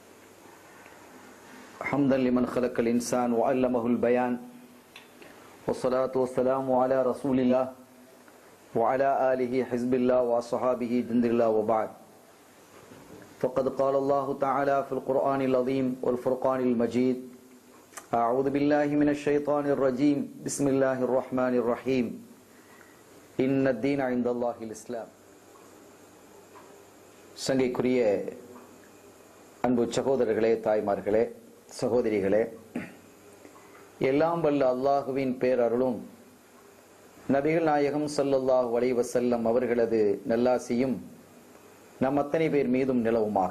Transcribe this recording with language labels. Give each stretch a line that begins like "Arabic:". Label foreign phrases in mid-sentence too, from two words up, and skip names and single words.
Arabic: حمدا لمن خلق الإنسان وعلمه البيان، والصلاة والسلام على رسول الله وعلى آله حزب الله وصحابه جند الله، وبعد. فقد قال الله تعالى في القرآن العظيم والفرقان المجيد: أعوذ بالله من الشيطان الرجيم، بسم الله الرحمن الرحيم، إن الدين عند الله الإسلام.
Tamil: சங்கைக்குரிய அன்பு சகோதரர்களே, தாய்மார்களே, சகோதரிகளே, எல்லாம் வல்ல அல்லாஹுவின் பேரருளும் நபிகள் நாயகம்
Arabic: صلى الله عليه وسلم
Tamil: அவர்களது நல்லாசியும் நம் அத்தனை பேர் மீதும் நிலவுமாக.